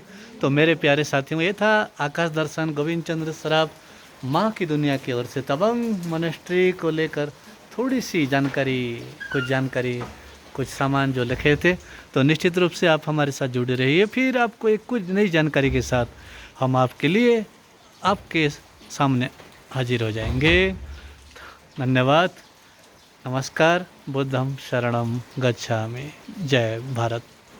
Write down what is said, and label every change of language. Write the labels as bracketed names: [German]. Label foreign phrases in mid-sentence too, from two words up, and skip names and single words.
[Hindi] तो मेरे प्यारे साथियों, ये था आकाश दर्शन गोविंद चंद्र सराफ माँ की दुनिया की ओर से तवांग मोनेस्ट्री को लेकर थोड़ी सी जानकारी, कुछ सामान जो लिखे थे। तो निश्चित रूप से आप हमारे साथ जुड़े रहिए, फिर आपको एक कुछ नई जानकारी के साथ हम आपके लिए आपके सामने हाजिर हो जाएंगे। धन्यवाद, नमस्कार, [Pali] बुद्धं शरणं गच्छामि। [Hindi] जय भारत।